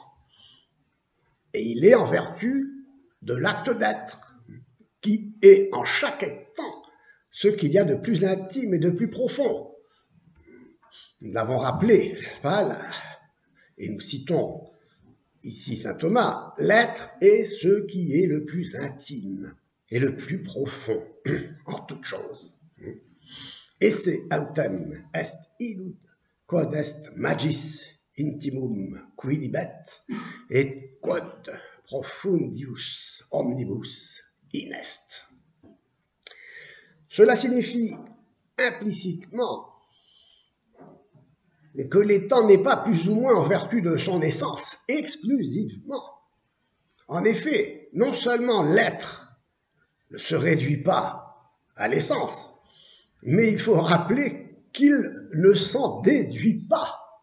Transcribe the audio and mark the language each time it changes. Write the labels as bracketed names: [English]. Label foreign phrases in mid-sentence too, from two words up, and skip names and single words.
[French] Et il est en vertu de l'acte d'être, qui est en chaque étant ce qu'il y a de plus intime et de plus profond. Nous l'avons rappelé, n'est-ce pas, et nous citons ici saint Thomas, l'être est ce qui est le plus intime et le plus profond en toute chose. [Latin] Esse autem est illud quod est magis intimum quidibet et quod profundius omnibus inest. [French] Cela signifie implicitement que l'étant n'est pas plus ou moins en vertu de son essence exclusivement. En effet, non seulement l'être ne se réduit pas à l'essence, mais il faut rappeler qu'il ne s'en déduit pas.